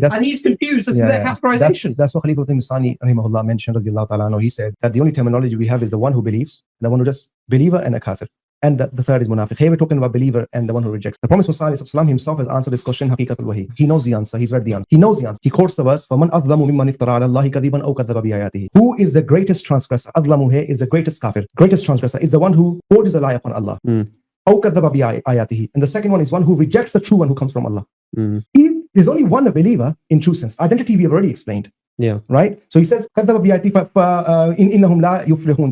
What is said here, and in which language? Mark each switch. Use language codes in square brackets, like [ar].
[en] And he's confused as to their categorization. That's what Khalifa Sani rahimahullah mentioned. Radiallahu ta'ala anhu. He said that the only terminology we have is the one who believes, the one who just believer, and a kafir. And the third is munafiq. Here we're talking about believer and the one who rejects. The Prophet ﷺ himself has answered this question, Haqiqatul Wahi. He knows the answer. He's read the answer. He knows the answer. He quotes the verse, [ar] فَمَنْ أَظْلَمُ مِمَّنِ افْتَرَى عَلَى اللَّهِ كَذِبًا أَوْ كَذَّبَ بِآيَاتِهِ. [en] Who is the greatest transgressor? Adlamu here is the greatest kafir. Greatest transgressor is the one who forges a lie upon Allah. [ar] أَوْ كَذَّبَ بِآيَاتِهِ. [en] And the second one is one who rejects the true one who comes from Allah. There's only one believer in true sense. Identity we have already explained. Yeah. Right. So he says, "Kadhaba bi'ayati innahum la yuflihun."